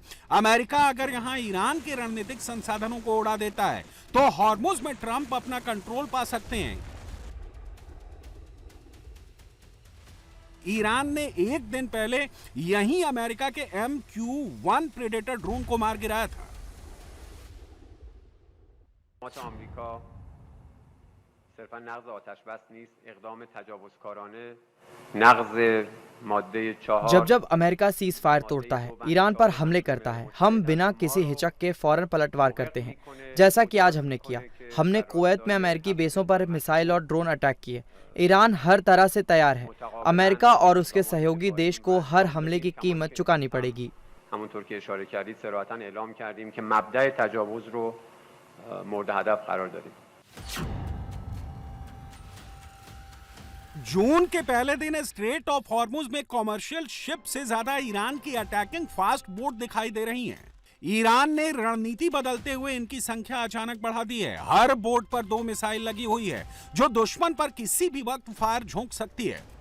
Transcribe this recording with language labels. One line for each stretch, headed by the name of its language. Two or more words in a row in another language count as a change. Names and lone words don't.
Hindi: अमेरिका अगर यहां ईरान के रणनीतिक संसाधनों को उड़ा देता है तो हॉर्मुज में ट्रंप अपना कंट्रोल पा सकते हैं। ईरान ने एक दिन पहले यहीं अमेरिका के MQ-1 प्रेडेटर ड्रोन को मार गिराया था।
Persian: آمریکا صرفا نقض آتش بس نیست، اقدام تجاوزکارانه نقض ماده 4।
Hindi: जब अमेरिका
English: cease fire
Hindi: तोड़ता है, ईरान पर हमले करता है, हम बिना किसी हिचक के फौरन पलटवार करते हैं, जैसा कि आज हमने किया। हमने कुवैत में अमेरिकी बेसों पर मिसाइल और
English: drone attack
Hindi: किए। ईरान हर तरह से तैयार है। अमेरिका और उसके सहयोगी देश को हर हमले की कीमत चुकानी पड़ेगी।
Persian: همونطور که اشاره کردید صراحتاً اعلام کردیم که مبدأ تجاوز رو مورد هدف قرار داریم।
Hindi: जून के पहले दिन स्ट्रेट ऑफ हॉर्मुज में
English: commercial ship
Hindi: से ज्यादा ईरान की
English: attacking fast boat
Hindi: दिखाई दे रही हैं। ईरान ने रणनीति बदलते हुए इनकी संख्या अचानक बढ़ा दी है। हर बोट पर 2 मिसाइल लगी हुई है जो दुश्मन पर किसी भी वक्त फायर झोंक सकती है।